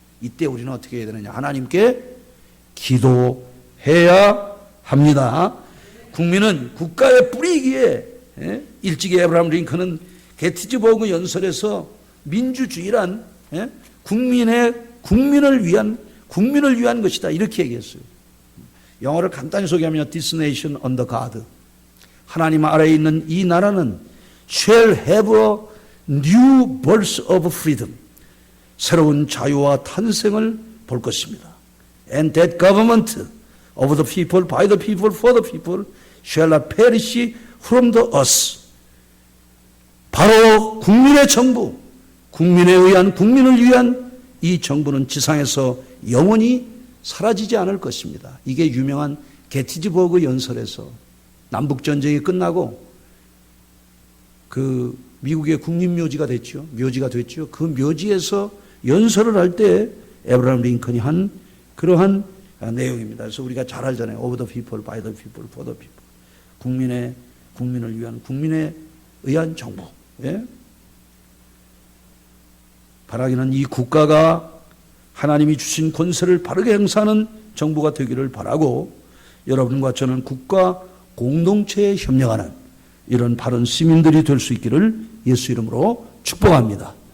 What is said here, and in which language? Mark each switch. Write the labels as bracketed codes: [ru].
[ko] 이때 우리는 어떻게 해야 되느냐? 하나님께 기도해야 합니다. 국민은 국가의 뿌리이기에 일찍이 에브라함 링컨은 게티즈버그 연설에서 민주주의란 국민을 위한 것이다 이렇게 얘기했어요. 영어를 간단히 소개하면 [en] This nation under God. [ko] 하나님 아래에 있는 이 나라는 [en] shall have a new birth of freedom. [ko] 새로운 자유와 탄생을 볼 것입니다. [en] And that government of the people, by the people, for the people shall not perish from the earth. [ko] 바로 국민의 정부, 국민을 위한 이 정부는 지상에서 영원히 사라지지 않을 것입니다. 이게 유명한 게티즈버그 연설에서 남북전쟁이 끝나고 그 미국의 국립묘지가 됐죠. 그 묘지에서 연설을 할 때 에브라함 링컨이 한 그러한 내용입니다. 그래서 우리가 잘 알잖아요. [en] Of the people, by the people, for the people. [ko] 국민을 위한, 국민에 의한 정부. 바라기는 이 국가가 하나님이 주신 권세를 바르게 행사하는 정부가 되기를 바라고 여러분과 저는 국가 공동체에 협력하는 이런 바른 시민들이 될 수 있기를 예수 이름으로 축복합니다.